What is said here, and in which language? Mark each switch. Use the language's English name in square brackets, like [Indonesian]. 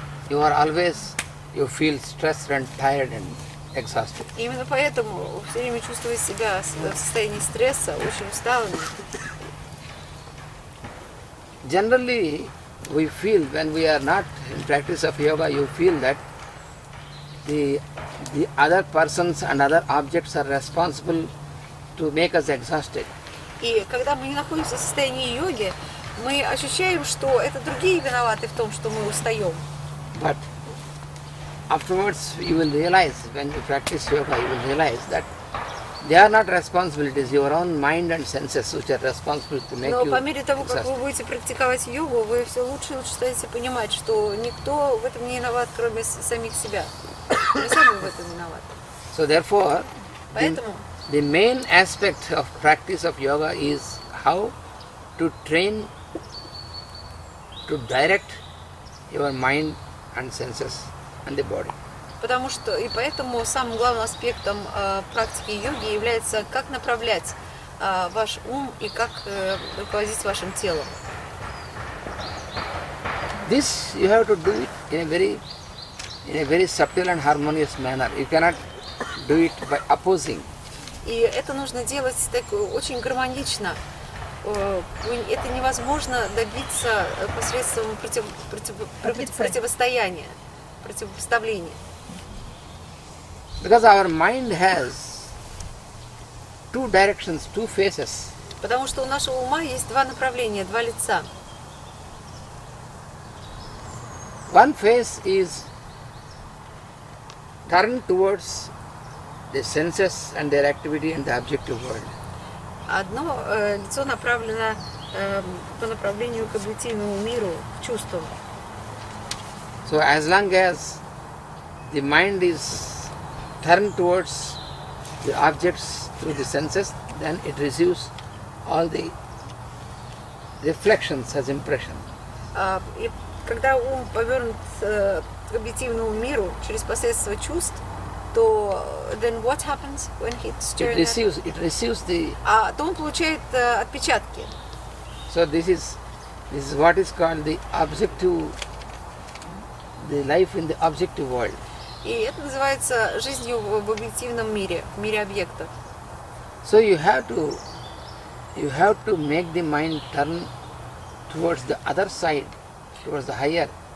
[English] you feel stressed and tired and exhausted. [Russian] Именно поэтому все время чувствую себя в состоянии стресса, очень усталым. [English] Generally, we feel when we are not in practice of yoga, you feel that the other persons and other objects are responsible to make us exhausted. [Russian] И когда мы не находимся в состоянии йоги, мы ощущаем, что это другие виноваты в том, что мы устаем. [English] But afterwards you will realize, when you practice yoga, you will realize that they are not responsible. It is your own mind and senses which are responsible to make [Russian] Но [English] you [Russian] по мере того, как вы [English] exhausted. [Russian] будете практиковать йогу, вы все лучше и лучше станете понимать, что никто в этом не виноват, кроме самих себя. Мы сами в этом виноваты. [English] So therefore, [Russian] Поэтому [English] the main aspect of practice of yoga is how to train, to direct your mind and senses and the body. [Russian] Потому что и поэтому самым главным аспектом практики йоги является как направлять ваш ум и как руководить вашим телом. [English] This you have to do it in a very subtle and harmonious manner. You cannot do it by opposing. [Russian] И это нужно делать так очень гармонично. Это невозможно добиться посредством противостояния, противопоставления. [English] Because our mind has two directions, two faces. [Russian] Потому что у нашего ума есть два направления, два лица. [English] One face is turned towards the senses and their activity and the objective world. [Russian] Одно лицо направлено по направлению к объективному миру, к чувствам. [English] So as long as the mind is turned towards the objects through the senses, then it receives all the reflections as impression. [Russian] И когда ум повернут к объективному миру через посредство чувств, то [English] then what happens when he's during that? It receives the. [Russian] То он получает отпечатки. [English] So this is what is called the objective, the life in the objective world. [Russian] И это называется жизнью в объективном мире, в мире объектов. [English] So you have to make the mind turn towards the other side, towards the higher.